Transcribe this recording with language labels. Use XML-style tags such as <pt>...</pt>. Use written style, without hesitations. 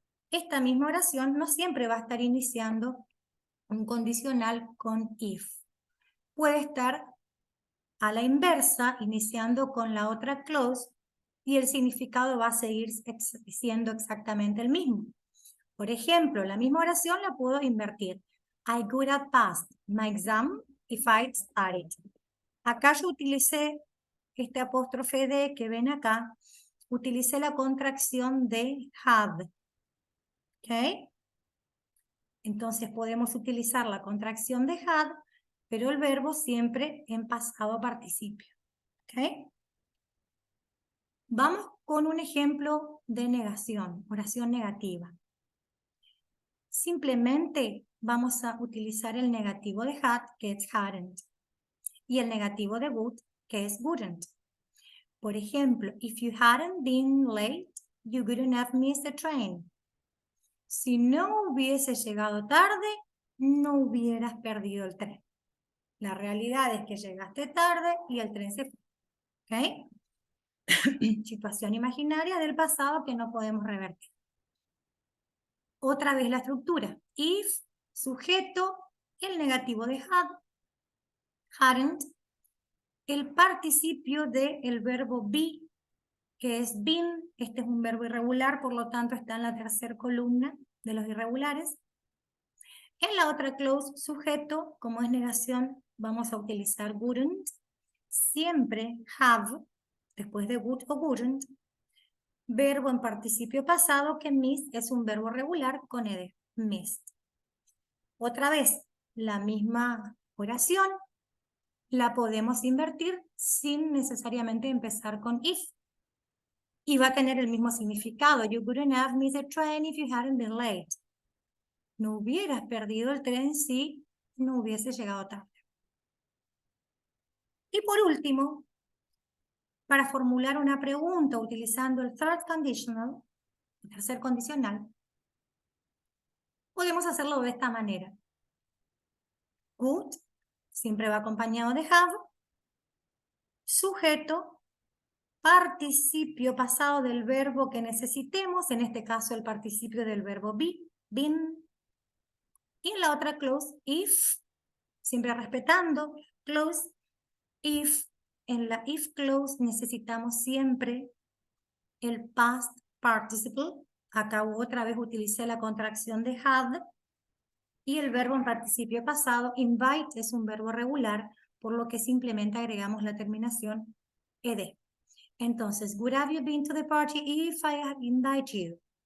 <es>Esta misma oración no siempre va a estar iniciando un condicional con if. Puede estar a la inversa, iniciando con la otra clause, y el significado va a seguir siendo exactamente el mismo. Por ejemplo, la misma oración la puedo invertir.</es> <en>I would have passed my exam if I'd studied.</en> <es>Acá yo utilicé este apóstrofe de que ven acá, utilicé la contracción de had. ¿Ok? Entonces podemos utilizar la contracción de had, pero el verbo siempre en pasado participio. ¿Ok? Vamos con un ejemplo de negación, oración negativa. Simplemente vamos a utilizar el negativo de had, que es hadn't, y el negativo de would, que es wouldn't.</es> <en>Por ejemplo, if you hadn't been late, you wouldn't have missed the train.</en> <es>Si no hubiese llegado tarde, no hubieras perdido el tren. La realidad es que llegaste tarde y el tren se fue. ¿Ok? Situación imaginaria del pasado que no podemos revertir. Otra vez la estructura. If, sujeto, el negativo de had, hadn't, el participio del verbo be, que es been. Este es un verbo irregular, por lo tanto está en la tercera columna de los irregulares. En la otra clause, sujeto, como es negación, vamos a utilizar wouldn't. Siempre have, después de would o wouldn't. Verbo en participio pasado, que missed es un verbo regular con ed, missed. Otra vez, la misma oración la podemos invertir sin necesariamente empezar con if. Y va a tener el mismo significado.</es> <en>You wouldn't have missed the train if you hadn't been late.</en> <es>No hubieras perdido el tren si no hubiese llegado tarde. Y por último, para formular una pregunta utilizando el third conditional, el tercer condicional, podemos hacerlo de esta manera. Would siempre va acompañado de have, sujeto, participio pasado del verbo que necesitemos, en este caso el participio del verbo be, been, y en la otra clause, if, siempre respetando, clause, if, en la if clause necesitamos siempre el past participle, acá otra vez utilicé la contracción de had, y el verbo en participio pasado, invite, es un verbo regular, por lo que simplemente agregamos la terminación ed.</es> <en>Entonces, would have you been to the party if I had invited you?</en>